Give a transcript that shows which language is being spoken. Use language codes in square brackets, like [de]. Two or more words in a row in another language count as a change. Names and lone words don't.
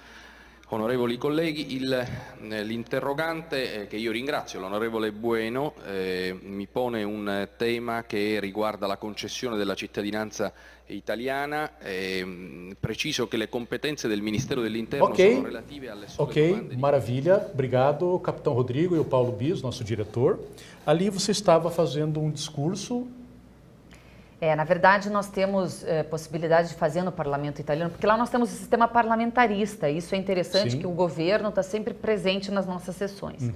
[it] Presidente, Onorevoli colleghi, l'interrogante, che io ringrazio, l'onorevole Bueno, mi pone un tema che riguarda la concessione della cittadinanza italiana. Preciso che le competenze del Ministero dell'Interno sono relative alle sole domande. [pt] Maravilha. Obrigado, Capitão Rodrigo e o Paulo Bis, nosso diretor. Ali você estava fazendo um discurso. Na verdade, nós temos possibilidade de fazer no parlamento italiano, porque lá nós temos o sistema parlamentarista. Isso é interessante, que o governo está sempre presente nas nossas sessões.